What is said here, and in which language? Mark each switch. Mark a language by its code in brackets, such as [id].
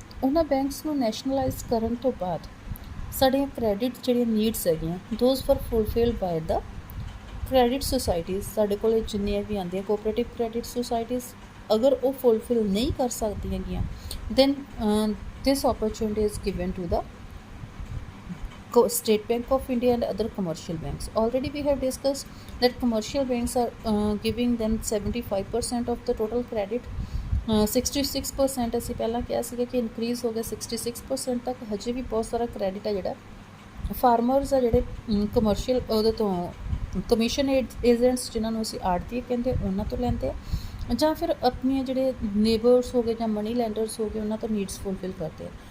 [pa] ਉਹਨਾਂ ਬੈਂਕਸ ਨੂੰ ਨੈਸ਼ਨਲਾਈਜ਼ ਕਰਨ ਤੋਂ ਬਾਅਦ ਸਾਡੀਆਂ ਕ੍ਰੈਡਿਟ ਜਿਹੜੀਆਂ ਨੀਡਸ ਹੈਗੀਆਂ, [en] Those for fulfilled by the credit societies. [pa] ਸਾਡੇ ਕੋਲ ਜਿੰਨੀਆਂ ਵੀ ਆਉਂਦੀਆਂ ਕੋਆਪਰੇਟਿਵ ਕ੍ਰੈਡਿਟ ਸੁਸਾਇਟੀਜ਼, ਅਗਰ ਉਹ ਫੁਲਫਿਲ ਨਹੀਂ ਕਰ ਸਕਦੀਆਂ ਗੀਆਂ, [en] Then this opportunity is given to the State Bank of India and other commercial banks. Already we have discussed that commercial banks are giving them 75% of the total credit. [pa] 66% ਅਸੀਂ ਪਹਿਲਾਂ ਕਿਹਾ ਸੀਗਾ ਕਿ ਇਨਕਰੀਜ਼ ਹੋ ਗਿਆ 66% ਤੱਕ। ਹਜੇ ਵੀ ਬਹੁਤ ਸਾਰਾ ਕ੍ਰੈਡਿਟ ਹੈ ਜਿਹੜਾ ਫਾਰਮਰਸ ਆ, ਜਿਹੜੇ ਕਮਰਸ਼ੀਅਲ ਉਹਦੇ ਤੋਂ ਕਮਿਸ਼ਨ ਏਜੰਟਸ ਜਿਨ੍ਹਾਂ ਨੂੰ ਅਸੀਂ ਆੜ੍ਹਤੀਏ ਕਹਿੰਦੇ, ਉਹਨਾਂ ਤੋਂ ਲੈਂਦੇ ਆ, ਜਾਂ ਫਿਰ ਆਪਣੀਆਂ ਜਿਹੜੇ ਨੇਬਰਸ ਹੋ ਗਏ ਜਾਂ ਮਨੀ ਲੈਂਡਰਸ ਹੋ ਗਏ, ਉਹਨਾਂ ਤੋਂ ਨੀਡਸ ਫੁਲਫਿਲ ਕਰਦੇ ਆ।